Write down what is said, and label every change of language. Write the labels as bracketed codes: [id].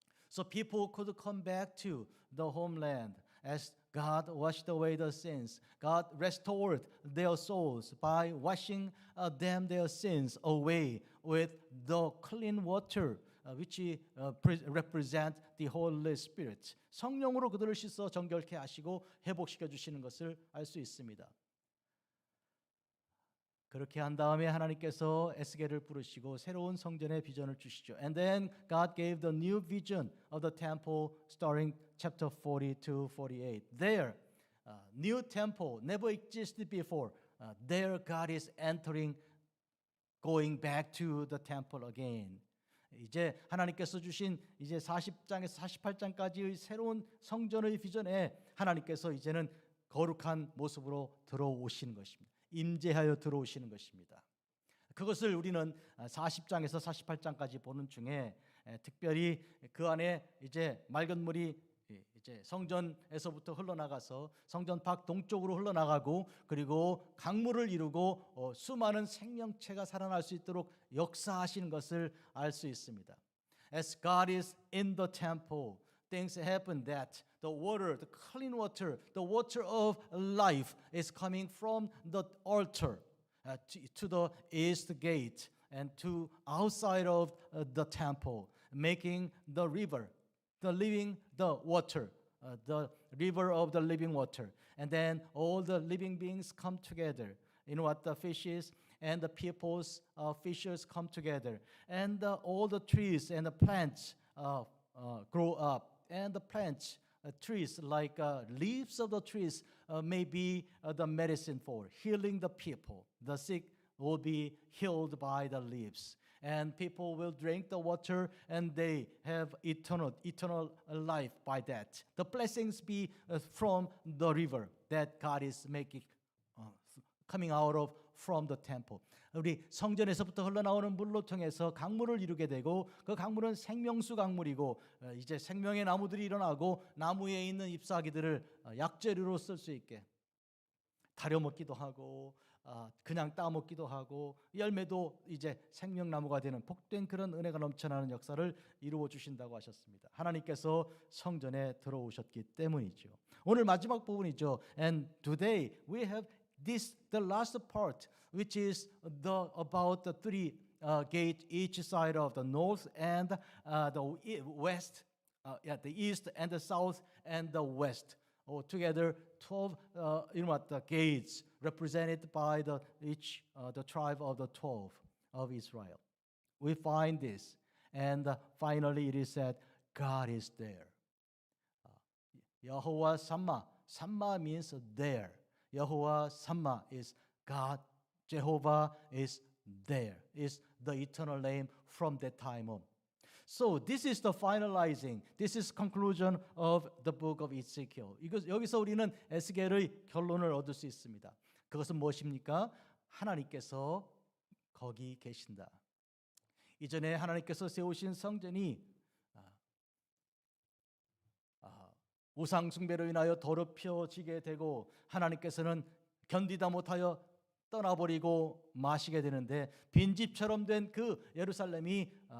[en] So people could come back to the homeland as God washed away the sins. God restored their souls by washing them their sins away with the clean water, which represent the Holy Spirit. [ko] 성령으로 그들을 씻어 정결케 하시고 회복시켜 주시는 것을 알 수 있습니다. 그렇게 한 다음에 하나님께서 에스겔을 부르시고 새로운 성전의 비전을 주시죠. [en] And then God gave the new vision of the temple starting chapter 42, 48. There, new temple never existed before. There God is entering, going back to the temple again. [ko] 이제 하나님께서 주신 이제 40장에서 48장까지의 새로운 성전의 비전에 하나님께서 이제는 거룩한 모습으로 들어오시는 것입니다. 임재하여 들어오시는 것입니다. 그것을 우리는 40장에서 48장까지 보는 중에 특별히 그 안에 이제 맑은 물이 이제 성전에서부터 흘러나가서 성전 밖 동쪽으로 흘러나가고 그리고 강물을 이루고 수많은 생명체가 살아날 수 있도록 역사하시는 것을 알 수 있습니다. [en] As God is in the temple, things happen that the water, the clean water, the water of life is coming from the altar to the east gate and to outside of the temple, making the river, the water, the river of the living water. And then all the living beings come together. You know what? The fishes and the people's fishes come together. And all the trees and the plants grow up. And the plants, trees like leaves of the trees may be the medicine for healing the people. The sick will be healed by the leaves. And people will drink the water and they have eternal life by that. The blessings be from the river that God is making, coming out of from the temple. [ko] 우리 성전에서부터 흘러나오는 물로 통해서 강물을 이루게 되고 그 강물은 생명수 강물이고 이제 생명의 나무들이 일어나고 나무에 있는 잎사귀들을 약재료로 쓸 수 있게 다려 먹기도 하고 그냥 따 먹기도 하고 열매도 이제 생명나무가 되는 복된 그런 은혜가 넘쳐나는 역사를 이루어 주신다고 하셨습니다. 하나님께서 성전에 들어오셨기 때문이죠. 오늘 마지막 부분이죠. [en] And today we have the last part, which is about the three gates each side of the north and the west, the east and the south and the west. Together 12 the gates represented by the tribe of the 12 of Israel. We find this, and finally it is said, God is there. Yehovah Shammah means there. Yehovah Shammah is God. Jehovah is there. Is the eternal name from that time on. So this is the finalizing. This is conclusion of the book of Ezekiel. [ko] 여기서 우리는 에스겔의 결론을 얻을 수 있습니다. 그것은 무엇입니까? 하나님께서 거기 계신다. 이전에 하나님께서 세우신 성전이 우상 숭배로 인하여 더럽혀지게 되고 하나님께서는 견디다 못하여 떠나버리고 마시게 되는데 빈집처럼 된 그 예루살렘이